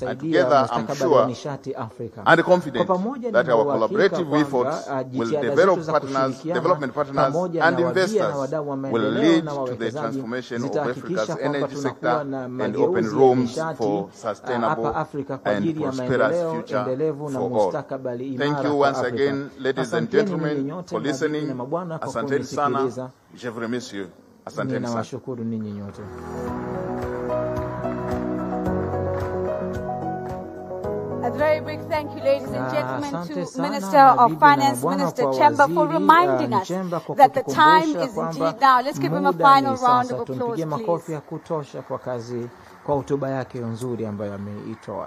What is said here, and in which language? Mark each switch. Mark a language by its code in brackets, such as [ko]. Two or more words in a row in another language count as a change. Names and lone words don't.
[en] And together, I'm sure and confident that our collaborative efforts will development partners and investors will lead to the transformation of Africa's energy sector and open rooms for sustainable and prosperous future for all. Thank you once again, ladies and gentlemen, for listening. [sw] Asanteni sana. [fr] Je vous remercie. [sw] Asanteni sana. [en] A very big thank you, ladies and gentlemen, to Minister of Finance, Minister Chemba, for reminding us that the time is indeed now. Let's give him a final round of applause, please.